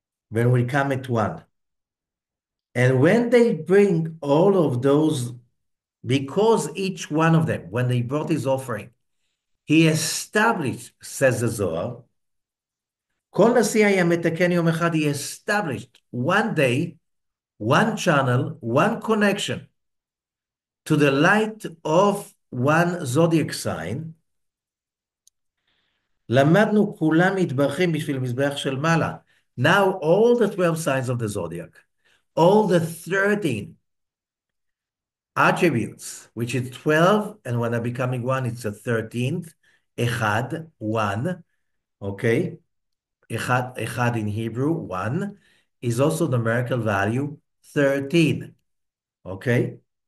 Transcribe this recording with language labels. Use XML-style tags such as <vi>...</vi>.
<en>When we come at one. And when they bring all of those, because each one of them, when they brought his offering, he established, says the Zohar, he established one day, one channel, one connection to the light of one zodiac sign.</en> <he>למדנו כולם מתברכים בשביל מזבח של מעלה.</he> <en>Now all the 12 signs of the zodiac, all the 13 attributes, which is 12, and when they're becoming one, it's a 13th, echad, one, okay? Echad in Hebrew, one, is also numerical value 13, okay?</en>